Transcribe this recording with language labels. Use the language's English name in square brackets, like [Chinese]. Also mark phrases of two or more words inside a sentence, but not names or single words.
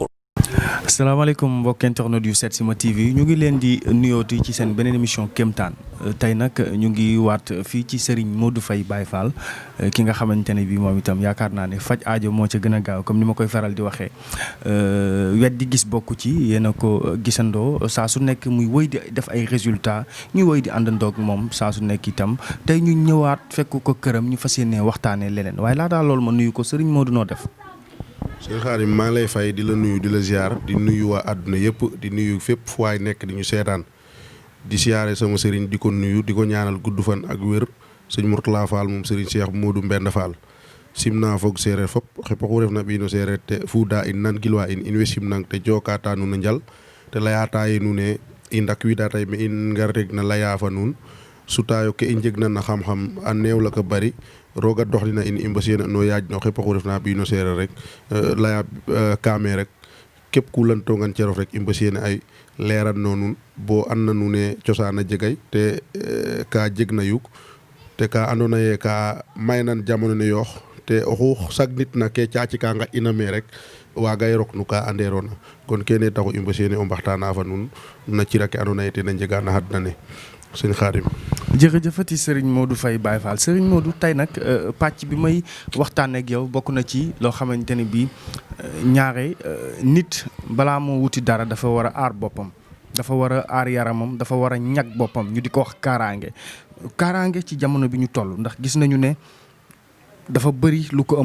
[Wolof] asalaamaaleykum mbokk internet yu Setsima TV ñu ngi leen di nuyooti ci seen beneen émission Kéemtaan tey nag ñu ngi waat fii ci Serigne Modou Faye Baye Fall ki nga xamante ne bii moom itam yaakaar naa ne faj aajo moo ca gën a gaaw comme ni ma koy faral di waxee wet di gis bokk ci yéen a ko gisandoo saa su nekk muy wëy di def ay résultats ñuy wëy di àndandoog moom saa su nekk itam tey ñu ñëwaat fekk ko këram ñu fas yéene waxtaanee leneen waaye laataa loolu ma nuyu ko Serigne Modou noo def. sëñ Xaadim maa ngi lay fay di la nuyu di la ziar di nuyu waa àdduna yëpp di nuyu fépp fu waay nekk di ñu seetaan di siyaare sama sëriñ di ko nuyu di ko ñaanal gudd fan ak wér sëñ Mourtala Fall moom sëriñ Cheikh [Serer] Modou Mbend Fall simna foog séeréer fop xepaxu ref na ɓiino séeréer te fuuda in nan gilwa in way simnang te jokata nuun a njal te layata ye nuun e i ndakwiida tay me in ngar reg na laya fa nuun sutaayo ke i njegna na xam-xam a neew la ko bari roga doxlina in i mbasiyena no yaaj no xepaxu ref na ɓiino séeréer rek leya kaame rek képp ku lantongan cerof rek i mbasiyena ay leeran no nuun bo an na nuun e cosaan a jegay te ka jeg na yuk te ka andoona ye ka maynan jamono ne yoox te oxu sagnit na ke caaci ka ngaƴ'ina me rek waagay rok no ka anderoona kon kene taxu i mbasiyene o mbaxtaana fa nuun na cira ke andoona ye ten a njega na xadna ne sëñ Xaadim. [Wolof] jërëjëfati Serigne Modou Faye Baye Fall Serigne Modou tey nag pàcc bi may waxtaanee ak yow bokk na ci loo xamante ne bii ñaare nit balaa moo wuti dara dafa war a aar boppam dafa war a aar yaramam dafa war a ñag boppam ñu di ko wax kaaraange ci jamono bi ñu toll ndax gis nañu ne dafa bëri lu ko ëmb.